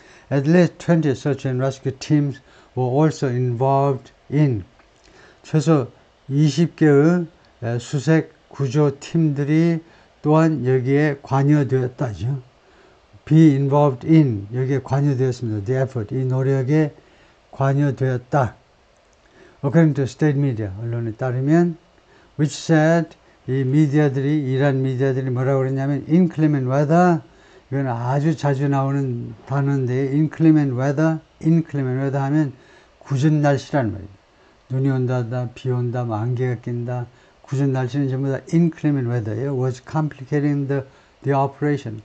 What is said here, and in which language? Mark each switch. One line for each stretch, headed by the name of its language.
English: At least 20 search and rescue teams were also involved in.
Korean: 최소 20개의 수색 구조 팀들이 또한 여기에 관여되었다죠.
English: be involved in,
Korean: 여기에 관여되었습니다.
English: the effort,
Korean: 이 노력에 관여되었다.
English: According to state media,
Korean: 언론에 따르면,
English: which said,
Korean: 이란 미디어들이 뭐라고 그랬냐면,
English: inclement weather,
Korean: 이건 아주 자주 나오는 단어인데, inclement weather 하면 궂은 날씨라는 말이에요. 눈이 온다, 비 온다, 안개가 낀다. 궂은 날씨는 전부 다
English: inclement weather
Korean: 예요.
English: was complicating the operation.